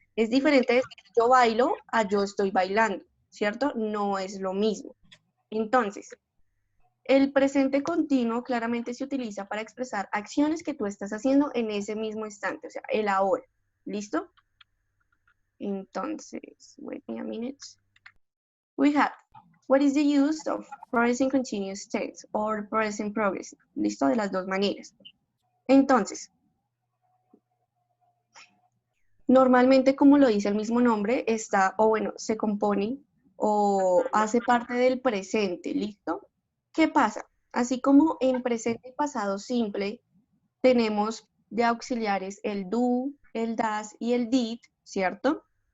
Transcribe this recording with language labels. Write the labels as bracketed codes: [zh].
[es] Es diferente decir yo bailo a yo estoy bailando, ¿cierto? No es lo mismo. Entonces, el presente continuo claramente se utiliza para expresar acciones que tú estás haciendo en ese mismo instante, o sea, el ahora, ¿listo? Entonces, [en] wait me a minute. We have, what is the use of present continuous tense or present progressive? [es] ¿Listo? De las dos maneras. Entonces, normalmente, como lo dice el mismo nombre, está, o bueno, se compone o hace parte del presente, ¿listo? ¿Qué pasa? Así como en presente y pasado simple tenemos de auxiliares el do, el das y el did, ¿cierto?